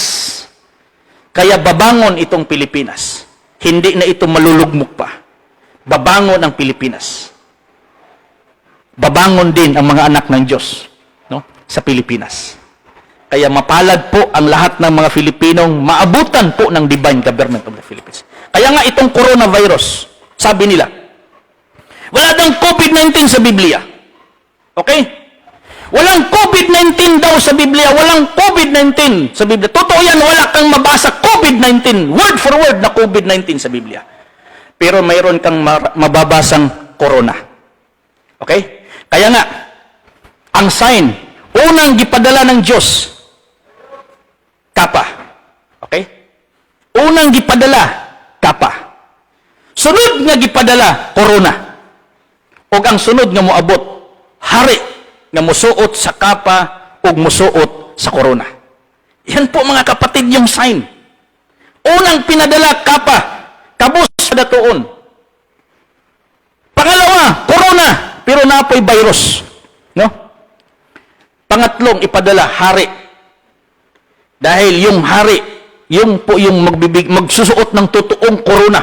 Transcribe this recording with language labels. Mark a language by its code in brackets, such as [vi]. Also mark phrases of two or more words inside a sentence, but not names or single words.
[tl] Kaya babangon itong Pilipinas. Hindi na ito malulugmok pa. Babangon ang Pilipinas. Babangon din ang mga anak ng Diyos, no, sa Pilipinas. Kaya mapalad po ang lahat ng mga Filipinong maabutan po ng [en] divine government of the Philippines. [tl] Kaya nga itong coronavirus, sabi nila, wala daw COVID-19 sa Biblia. Okay? Walang COVID-19 daw sa Biblia. Walang COVID-19 sa Biblia. Totoo yan, wala kang mabasa COVID-19. [en] Word for word [tl] na COVID-19 sa Biblia. Pero mayroon kang mababasang corona. Okay? Kaya nga, ang sign, unang gipadala ng Diyos, kapa. [ceb] Okay? Unang gipadala, kapa. Sunod nga gipadala, corona. O ang sunod nga moabot, hari nga musuot sa kapa o musuot sa corona. [tl] Yan po mga kapatid yung sign. Unang pinadala, kapa. [ceb] Kabus sa datuon. [tl] Pangalawa, corona. Pero napoy virus. No? Pangatlong ipadala, hari. Dahil yung hari, yung po yung magsusuot ng totoong corona.